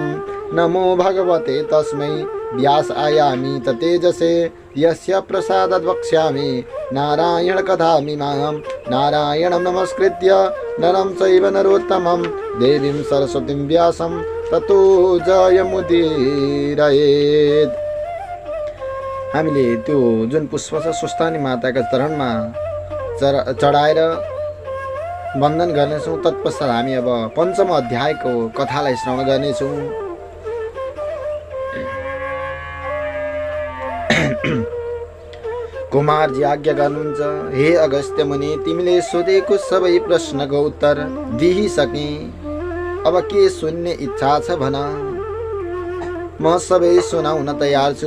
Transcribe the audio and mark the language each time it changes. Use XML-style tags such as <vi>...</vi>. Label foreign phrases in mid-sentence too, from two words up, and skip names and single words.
<sa>नमो भगवते तस्मै व्यासायामि तेजसे यस्य प्रसादात् वक्ष्यामि नारायण कथामिमां। नारायणं नमस्कृत्य नरं चैव नरोत्तमं देवीं सरस्वतीं व्यासं ततो जयमुदीरयेत्।</sa> <ne>हामीले त्यो जुन पुष्प छ स्वस्थानी माताका चरणमा चढाएर वन्दन गर्नेछौँ। तत्पश्चात हामी अब 5औं अध्यायको कथालाई श्रवण गर्नेछौँ। कुमारजी आज्ञा गर्नुहुन्छ, हे अगस्त्य मुनि, तिमीले सोधेको सबै प्रश्नको उत्तर दिइसके, अब के सुन्ने इच्छा छ भन, म सबै सुनाउन तयार छु।</ne>